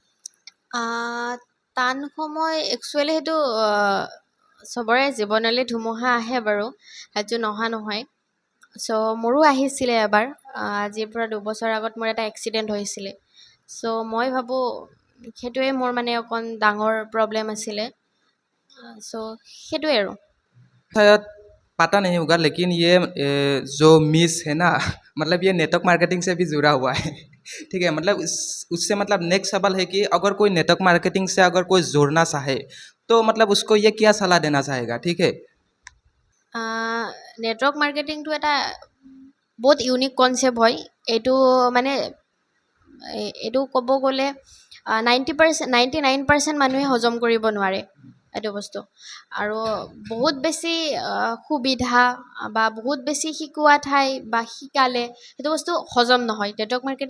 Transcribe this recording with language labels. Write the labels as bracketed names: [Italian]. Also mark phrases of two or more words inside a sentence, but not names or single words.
[Assamese] টান সময় একচুৱেলি সেইটো চবৰে জীৱনলৈ ধুমুহা আহে বাৰু সেইটো নহা নহয় চ' মোৰো আহিছিলে এবাৰ আজিৰ পৰা 2 বছৰ আগত মোৰ এটা এক্সিডেণ্ট হৈছিলে চ' মই ভাবোঁ সেইটোৱে মোৰ মানে অকণ ডাঙৰ প্ৰব্লেম আছিলে চ' সেইটোৱে আৰু [Hindi] शायद पता नहीं होगा लेकिन ये जो मिस है ना मतलब ये [English] network marketing [Hindi] से भी जुड़ा हुआ है ठीक है मतलब उससे मतलब नेक्स्ट सवाल है कि अगर कोई [English] network marketing [Hindi] से अगर कोई जोड़ना चाहे तो मतलब उसको ये क्या सलाह देना चाहेगा ठीक है [English] network marketingটো [Assamese] এটা বহুত [English] unique concept [Assamese] হয় এইটো মানে এইটো ক'ব গ'লে 99% মানুহে হজম কৰিব নোৱাৰে এইটো বস্তু আৰু বহুত বেছি সুবিধা বা বহুত বেছি শিকোৱা ঠাই বা শিকালে সেইটো বস্তু হজম নহয় [English] network marketing